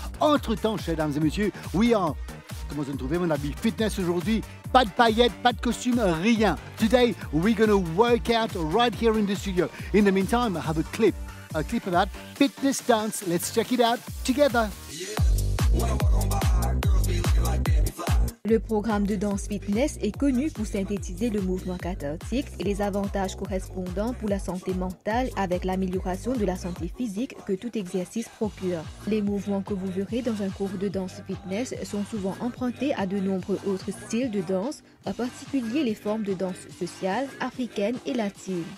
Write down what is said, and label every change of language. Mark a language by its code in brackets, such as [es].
[fr] Entre-temps, chers dames et messieurs, [en] we are, [fr] comment vous trouvez mon habit fitness aujourd'hui, pas de paillettes, pas de costume, rien. [en] Today, we're going to work out right here in the studio. In the meantime, I have a clip of that fitness dance. Let's check it out together. [fr] Le programme de danse fitness est connu pour synthétiser le mouvement cathartique et les avantages correspondants pour la santé mentale avec l'amélioration de la santé physique que tout exercice procure. Les mouvements que vous verrez dans un cours de danse fitness sont souvent empruntés à de nombreux autres styles de danse, en particulier les formes de danse sociale, africaine et latine.